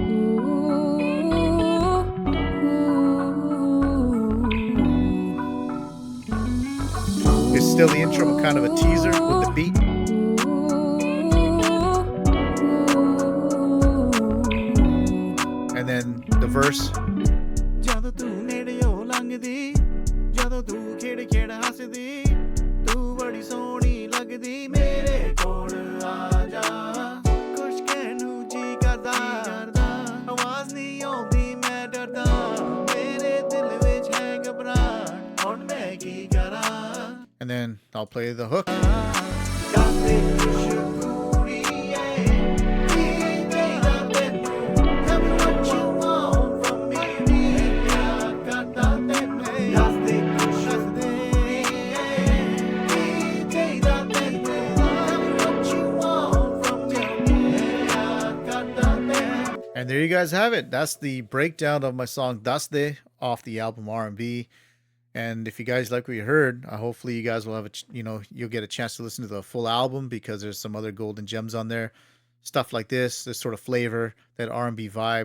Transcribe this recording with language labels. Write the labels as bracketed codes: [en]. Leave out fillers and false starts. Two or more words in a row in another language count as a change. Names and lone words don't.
[en] It's still the intro, but kind of a teaser with the beat. And then the verse. [pa] ਜਦੋਂ ਤੂੰ ਨੇੜਿਓਂ ਲੰਘਦੀ ਜਦੋਂ ਤੂੰ ਖੇੜ ਖੇੜ ਹੱਸਦੀ ਤੂੰ ਬੜੀ ਸੋਹਣੀ ਲੱਗਦੀ ਮੇਰੇ ਕੋਲ ਆ ਜਾ ਕੁਛ ਕਹਿਣੂ ਜੀ ਕਰਦਾ ਆਵਾਜ਼ ਨਹੀਂ ਆਉਂਦੀ ਮੈਂ ਡਰਦਾ ਮੇਰੇ ਦਿਲ ਵਿੱਚ ਹੈ ਘਬਰਾਹਟ ਹੁਣ ਮੈਂ ਕੀ ਕਰਾਂ [en] And then I'll play the hook. [pa] ਦੱਸ ਦੇ ਕੁਛ ਕੁੜੀਏ ਕੀ ਚਾਹੀਦਾ ਤੈਨੂੰ [en] tell me what you want from me [pa] ਪਿਆਰ ਕਰਦਾ ਤੈਨੂੰ ਦੱਸ ਦੇ ਕੁਛ ਕੁੜੀਏ ਕੀ ਚਾਹੀਦਾ ਤੈਨੂੰ [en] tell me what you want from me [pa] ਪਿਆਰ ਕਰਦਾ ਤੈਨੂੰ [en] And there you guys have it. That's the breakdown of my song Dhay off the album R&B. And if you guys like what you heard, hopefully you guys will have you'll get a chance to listen to the full album because there's some other golden gems on there. Stuff like this sort of flavor, that R&B vibe.